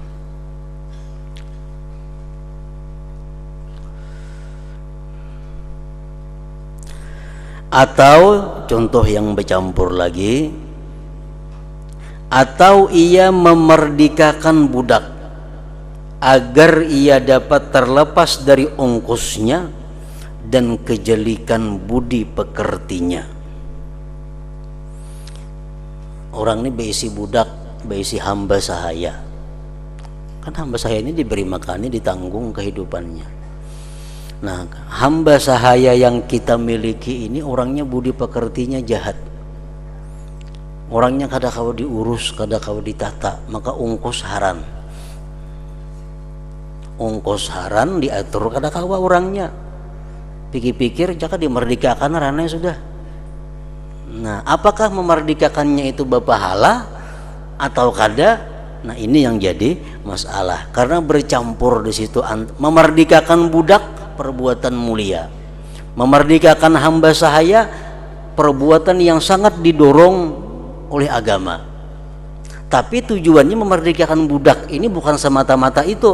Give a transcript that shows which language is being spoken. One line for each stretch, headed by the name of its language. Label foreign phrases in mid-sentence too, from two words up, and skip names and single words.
Indonesian: Atau contoh yang bercampur lagi, atau ia memerdekakan budak agar ia dapat terlepas dari ongkosnya dan kejelikan budi pekertinya.
Banjar: Orang ini beisi budak, beisi hamba sahaya.
Indonesian: Kan hamba sahaya ini diberi makannya, ditanggung kehidupannya. Nah, hamba sahaya yang kita miliki ini orangnya budi pekertinya jahat.
Banjar: Orangnya kada kau diurus, kada kau ditata, maka ungkos haran. Ungkos haran diatur kada kawa orangnya. Pikir-pikir jaka dimerdekakan rananya sudah.
Indonesian: Nah, apakah memerdekakannya itu berpahala atau kada? Nah, ini yang jadi masalah karena bercampur di situ. Memerdekakan budak perbuatan mulia, memerdekakan hamba sahaya perbuatan yang sangat didorong oleh agama. Tapi tujuannya memerdekakan budak ini bukan semata-mata itu.